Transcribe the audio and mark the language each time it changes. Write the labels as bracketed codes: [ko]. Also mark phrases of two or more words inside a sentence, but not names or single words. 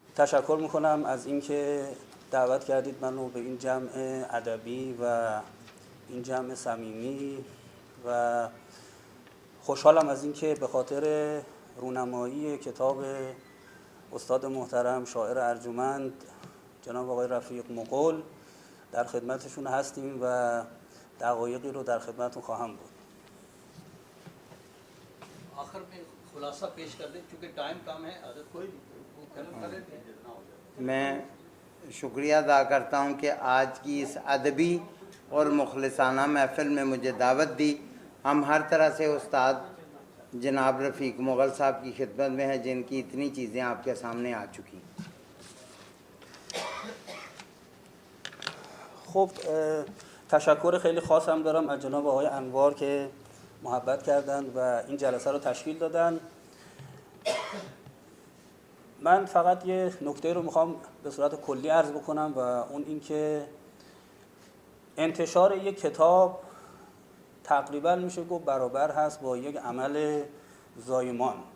[fa] تشکر میکنم از اینکه دعوت کردید منو به این جمع ادبی و این جمع صمیمی و خوشحالم از اینکه به خاطر رونمایی کتاب استاد محترم شاعر ارجمند جناب آقای رفیق مغول در خدمتشون هستیم و دقایقی رو در خدمتتون خواهم بود. [ur] آخر میں خلاصہ پیش کر دیں چونکہ ٹائم کم ہے اگر کوئی کلام کرے جتنا ہو جائے. میں شکریہ ادا کرتا ہوں کہ آج کی اس ادبی اور مخلصانہ محفل میں مجھے دعوت دی. ہم ہر طرح سے استاد جناب رفیق مغل صاحب کی خدمت میں ہیں جن کی اتنی چیزیں آپ کے سامنے آ چکی. [fa] خب تشکر خیلی خاص هم دارم از جناب آقای انوار که محبت کردند و این جلسه رو تشکیل دادن. من فقط یه نکته رو میخوام به صورت کلی عرض بکنم و اون این که انتشار یک کتاب تقریبا میشه گفت برابر هست با یک عمل زایمان.